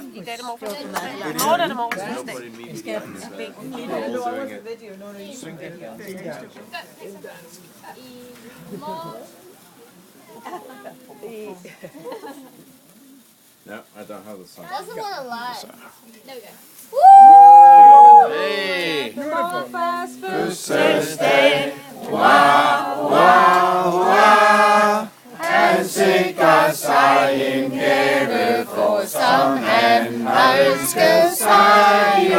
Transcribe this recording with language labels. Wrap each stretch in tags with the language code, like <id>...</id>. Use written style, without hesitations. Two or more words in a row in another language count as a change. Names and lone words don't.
<da>I dag er det morfars fødselsdag. I morgen er det morfars fødselsdag.</da> <en>No, I don't have the song. Doesn't want to lie. There we go. Hey!</en> <da>Morfars Fødselsdag, wow, wow, wow. Han sikrer sig en gave for, som han har ønsket sig jo.</da>